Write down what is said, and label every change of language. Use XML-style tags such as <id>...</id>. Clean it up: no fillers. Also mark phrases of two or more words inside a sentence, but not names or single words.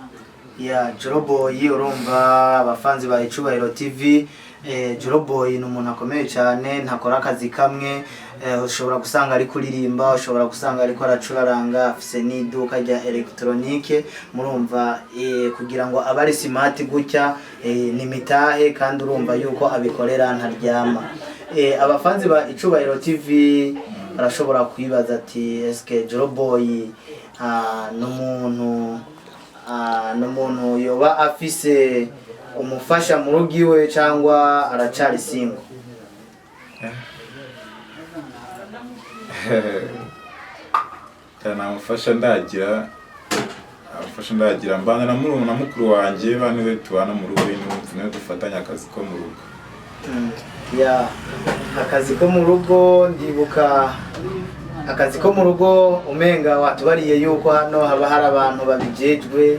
<rn>Joroboy urumva abafanzi ba Icubahiro TV, Joroboy ni umuntu akomeye cyane, ntakora akazi kamwe. Ushobora gusanga ari kuririmba, ushobora gusanga ariko aracuraranga, afise n'iduka rya electronique. Murumva kugira ngo abari smart gutya ni mitahe, kandi urumva yuko abikorera ntaryama. Abafanzi ba Icubahiro TV barashobora kwibaza ati eske Joroboy n'umuntu yoba afise umufasha mu rugo iwe cyangwa aracari single? Namufasha ndagira mbana na mukuru wanjye, bane we tubana mu rugo, niwe dufatanya akazi ko mu rugo. Akazi ko mu rugo, ndibuka akazi ko mu rugo umenga watubariye yuko hano haba hari abantu babijejwe.</rn>